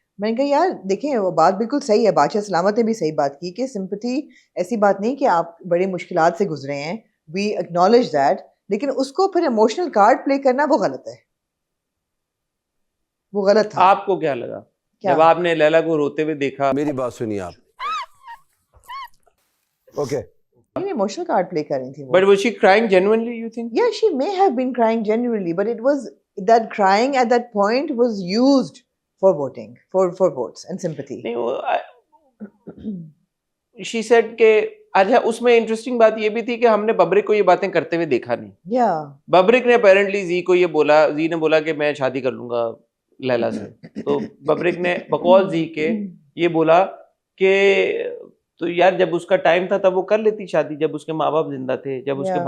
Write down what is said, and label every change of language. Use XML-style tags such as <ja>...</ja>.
<hi>मैंने कहा यार देखें वो बात बिल्कुल सही है, बादशाह सलामत ने भी सही बात की कि सिंपैथी ऐसी बात नहीं कि आप बड़ी मुश्किलात से गुजरे हैं,</hi> <en>we acknowledge that,</en> <hi>लेकिन उसको फिर इमोशनल कार्ड प्ले करना वो गलत है, वो गलत था। आपको क्या लगा क्या? जब आपने लैला को रोते हुए देखा? मेरी बात सुनिए आप। ओके इमोशनल कार्ड प्ले कर रही थी वो।</hi> <en>But was she crying genuinely you think? Yeah, she may have been crying genuinely, but it was that crying at that point was used for voting, for votes and sympathy.</en> <hi>नहीं वो</hi> <en>she said</en> <hi>के अच्छा उसमें interesting बात ये भी थी कि हमने बब्रिक को ये बातें करते हुए देखा नहीं।</hi> <en>Yeah.</en> <hi>बब्रिक ने अपेरेंटली जी को ये बोला, जी ने बोला कि मैं शादी कर लूंगा लैला से, तो बब्रिक ने बकौल जी के ये बोला कि तो यार जब उसका टाइम था तब वो कर लेती शादी, जब उसके माँ बाप जिंदा थे, जब उसके</hi>